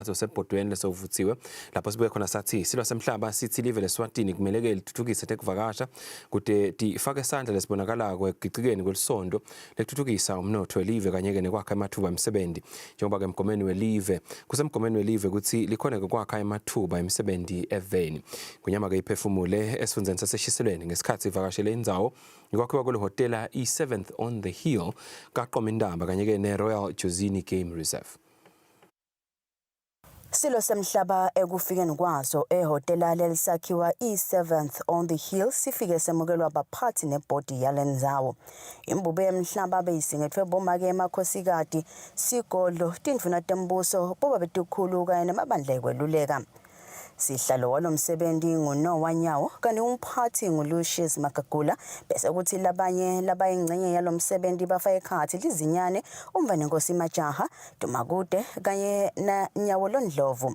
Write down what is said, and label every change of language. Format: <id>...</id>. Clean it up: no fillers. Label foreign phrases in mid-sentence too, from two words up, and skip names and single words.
<ss>Sebhodweni lesovuthiwe lapho sibuye khona sathi silwa semhlaba sithi live leSwatini kumele ke lithuthukise tekuvakasha kude tifake isandla lesibonakalako ekugicikeni kwelisondo lekuthuthukisa umnotho welive kanye ke nekwakha amathuba emisebenzi njengoba ke emgomeni welive kusemgomeni welive ukuthi likhona ke kwakha amathuba emisebenzi eveni kunyama ke iphefumule esifundeni saseshiselweni ngesikhathi ivakashele indzawo ikwakhiwa kwelo hotela i7th on the Hill kaQomindaba kanye ke neRoyal Jozini Game Reserve. Silo semhlaba ekufikeni kwaso ehotela lelisakhiwa i7th on the Hill sifike semukelwa abaphathi nebhodi yalendzawo. Imbube yemhlaba beyisingethwe bomake emakhosikazi Sigodlo tindvuna tembuso boba betukhulu kanye nemabandla ekweluleka. Sihlalo walomsebenzi nguNoah Nyawo kanti umphathi nguLucius Magagula bese kuthi labanye labayingcenye yalomsebenzi bafa ekhathi lizinyane umvane Nkosi Majaha Dumakude kanye na Nyawo Londlovu.</ss>